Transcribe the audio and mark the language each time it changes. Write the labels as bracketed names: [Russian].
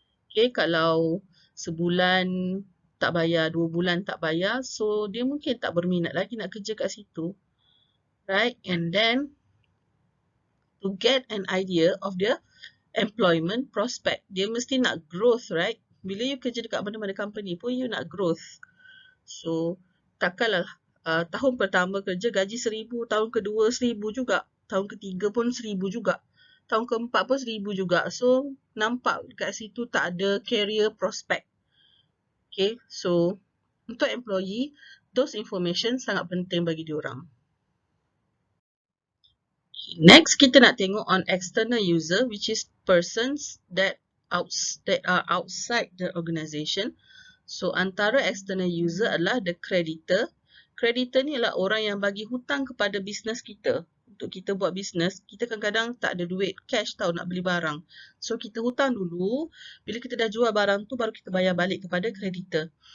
[Malay] Okay, kalau sebulan tak bayar, 2 bulan tak bayar, so dia mungkin tak berminat lagi nak kerja kat situ. Right? [English] And then to get an idea of their employment prospect, [Malay] dia mesti nak [English] growth, right? [Malay] Bila you kerja dekat mana-mana company pun you nak growth. So takkanlah tahun pertama kerja gaji 1,000, tahun kedua 1,000 juga, tahun ketiga pun 1,000 juga, tahun keempat pun 1,000 juga. So nampak kat situ tak ada career prospect. Okay, so untuk employee, those information sangat penting bagi diorang. [English] Next, [Malay] kita nak tengok [English] on external user, which is persons that are outside the organisation. [Malay] So antara external user adalah the creditor. Creditor ni adalah orang yang bagi hutang kepada bisnes kita. Untuk kita buat bisnes, kita kadang-kadang tak ada duit cash tau nak beli barang. So kita hutang dulu, bila kita dah jual barang tu baru kita bayar balik kepada creditor.